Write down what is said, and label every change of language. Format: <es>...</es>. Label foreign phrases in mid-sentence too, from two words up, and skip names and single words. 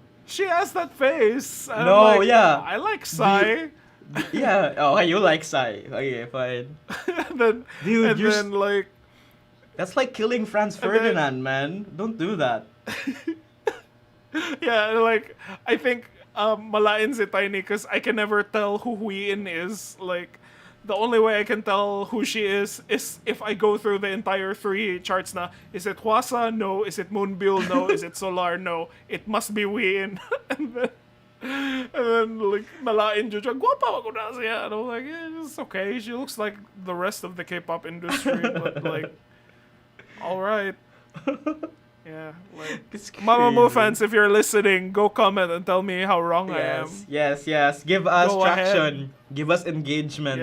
<en>she has that face. And No, I'm like, yeah. I like Sai. Yeah. Oh, you like Sai. Okay, fine. And then, Dude, and then like That's like killing Franz And then- Ferdinand, man. Don't do that. Yeah, like I think</en> <ceb>malain si Tiny</ceb> <en>because I can never tell who Huiin is. Like the only way I can tell who she is if I go through the entire 3 charts na. Is it Hwasa? No. Is it Moonbyul? No. Is it Solar? No. It must be Huiin. and then like</en> <ceb>malain Jojo, guwapa ako na siya.</ceb> <en>And I'm like, yeah, it's okay. She looks like the rest of the K-pop industry, but like, all right. Yeah, like It's Mamamoo crazy. fans, if you're listening, go comment and tell me how wrong I am. Yes. Give us Go traction. Give us engagement.</en>